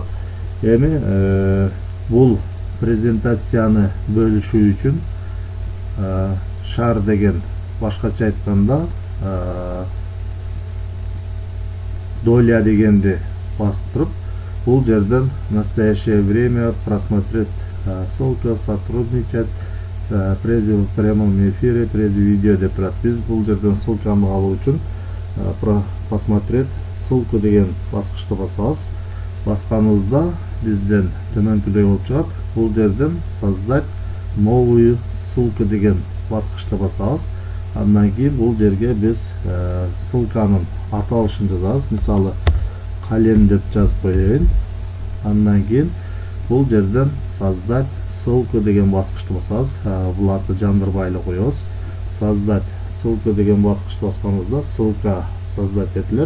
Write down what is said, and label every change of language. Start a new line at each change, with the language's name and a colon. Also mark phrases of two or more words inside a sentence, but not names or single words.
Kyrgyz: Эми бул презентацияны бөлүшүү үчүн шар деген, башкача айтканда доля дегенди басып туруп, бул жерден
Russian: настоящее время, просмотреть ссылка, сотрудничать, прези в прямом эфире,
Kyrgyz: прези видео деп турат. Биз бул жерден ссылканы алуу үчүн
Russian: посмотреть ссылку
Kyrgyz: деген баскычты басабыз. Басканыбызда бизден төмөнкүдөй болуп чыгат. Бул жерден
Russian: создать новую ссылку
Kyrgyz: деген баскычты басабыз. Андан кийин бул жерге биз ссылканын аталышын жазабыз. Мисалы, калем деп жазып коеюн. Андан кийин бул жерден
Russian: создать ссылку
Kyrgyz: деген баскычты басабыз. Буларды жандырбай эле коебуз.
Russian: Создать ссылку
Kyrgyz: деген баскычты басканыбызда
Russian: ссылка создать
Kyrgyz: этилет.